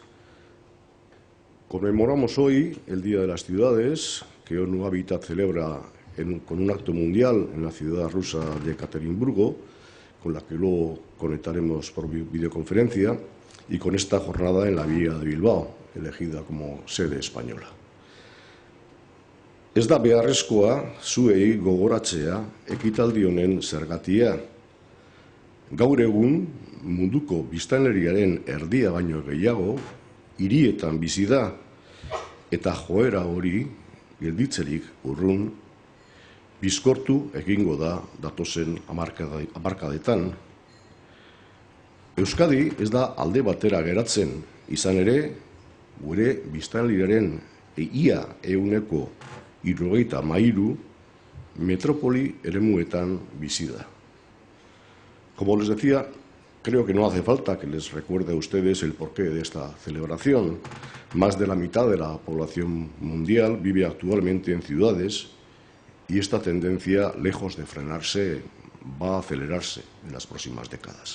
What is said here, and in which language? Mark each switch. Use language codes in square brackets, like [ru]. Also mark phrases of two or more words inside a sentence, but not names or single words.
[es] Conmemoramos hoy el Día de las Ciudades, que ONU Habitat celebra con un acto mundial en la ciudad rusa de Ekaterimburgo, con la que luego conectaremos por videoconferencia, y con esta jornada en la Vía de Bilbao, elegida como sede española. [eu] Ez da beharrezkoa zuei gogoratzea ekitaldi honen zergatia. Gaur egun munduko biztanleriaren erdia baino gehiago hirietan bizi da, eta joera hori gelditzerik urrun bizkortu egingo da datozen hamarkadetan. Euskadi ez da alde batera geratzen, izan ere, gure biztanleriaren ia 73% metrópoli eremuetan bizi da. [es] Como les decía, creo que no hace falta que les recuerde a ustedes el porqué de esta celebración. Más de la mitad de la población mundial vive actualmente en ciudades y esta tendencia, lejos de frenarse, va a acelerarse en las próximas décadas.